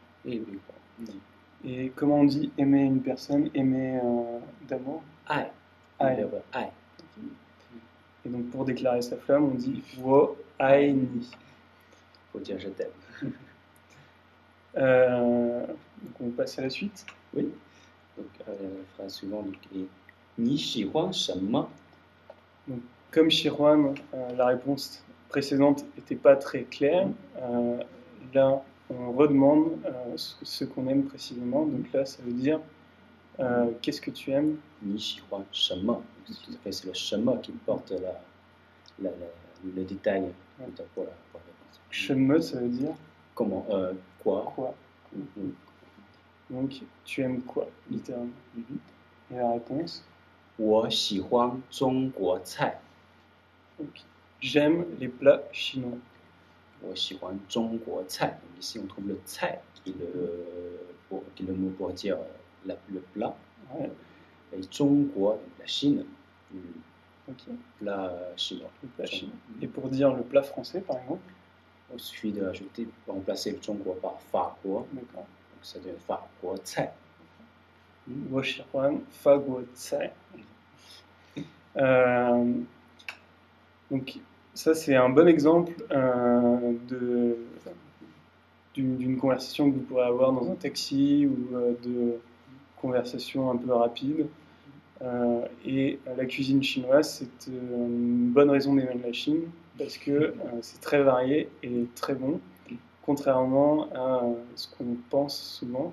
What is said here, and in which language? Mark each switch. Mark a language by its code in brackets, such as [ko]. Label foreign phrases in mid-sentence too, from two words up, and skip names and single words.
[fr] Et comment on dit aimer une personne, aimer d'amour? Ai. Ai. Le verbe ai. Et donc pour déclarer sa flamme, on dit [zh] 我爱你. [fr] Faut dire je t'aime. Donc on passe à la suite. Oui. Donc la phrase suivante est [zh] 你喜欢什么？ [fr] Donc, comme Shihuan, la réponse précédente n'était pas très claire. Là, on redemande ce qu'on aime précisément. Donc là, ça veut dire qu'est-ce que tu aimes? [zh] 你喜欢什么？ [fr] C'est le 什么 qui porte le détail pour la réponse. 什么, ça veut dire Comment? Quoi? quoi. Donc, tu aimes quoi, littéralement? Et la réponse? [zh] 我喜欢中国菜。 [fr] Donc, j'aime les plats chinois. [zh] 我喜欢中国菜. [fr] Donc ici, on trouve le 菜 qui est le mot pour dire le plat. Ouais, Et 中国, donc la Chine, ok, plat chinois. le plat chinois. Et pour dire le plat français, par exemple? Il suffit de remplacer le 中国 par 法国. D'accord. Donc ça devient 法国菜. [zh] 我喜欢法国菜. [fr] Donc, ça, c'est un bon exemple d'une conversation que vous pourrez avoir dans un taxi ou de conversation un peu rapide. Et la cuisine chinoise, c'est une bonne raison d'aimer la Chine parce que c'est très varié et très bon, contrairement à ce qu'on pense souvent.